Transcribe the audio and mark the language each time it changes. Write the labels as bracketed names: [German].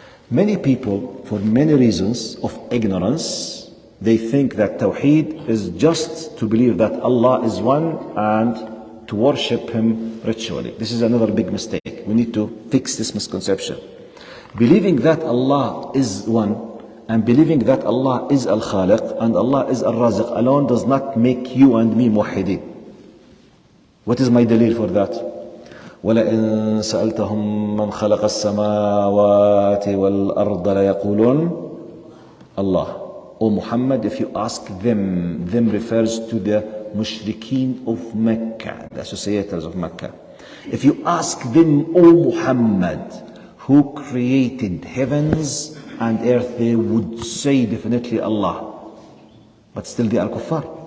[English] Many people, for many reasons of ignorance, they think that Tawheed is just to believe that Allah is one and to worship Him ritually. This is another big mistake. We need to fix this misconception. Believing that Allah is one and believing that Allah is Al-Khaliq and Allah is Al-Raziq alone does not make you and me muwahhidin. What is my dalil for that? [Arabic] وَلَئِن سَأَلْتَهُمْ مَنْ خَلَقَ السَّمَاوَاتِ وَالْأَرْضَ لَيَقُولُونَ Allah. [English] O Muhammad, if you ask them refers to the mushrikeen of Mecca, the associators of Mecca. If you ask them, O Muhammad, who created heavens and earth, they would say definitely Allah. But still they are kuffar.